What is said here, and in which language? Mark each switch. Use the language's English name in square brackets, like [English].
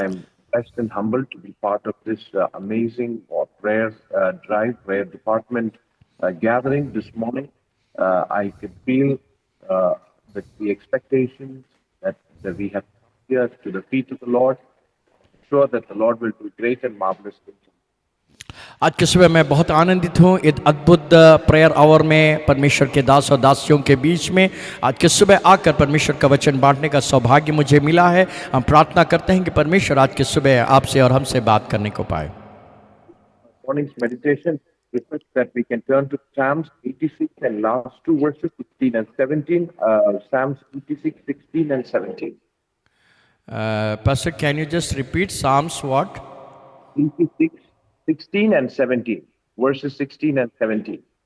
[English] I am blessed and humbled to be part of this amazing prayer drive, prayer department gathering this morning. I could feel the expectations that we have here to the feet of the Lord. Sure that the Lord will do great and marvelous things. [Hindi] आज के सुबह मैं बहुत आनंदित हूँ इस अद्भुत prayer our में परमेश्वर के दास और दासियों के बीच में आज के सुबह आकर परमेश्वर का वचन बांटने का सौभाग्य मुझे मिला है। हम प्रार्थना करते हैं कि परमेश्वर आज के सुबह आपसे और हमसे बात करने को पाए। [English] Morning's meditation request that we can turn to Psalms 86 and last two verses 16 and 17. Psalms 86, 16 and 17. Pastor, can you just repeat Psalms what? 86, 16 and 17. Verses 16 and 17.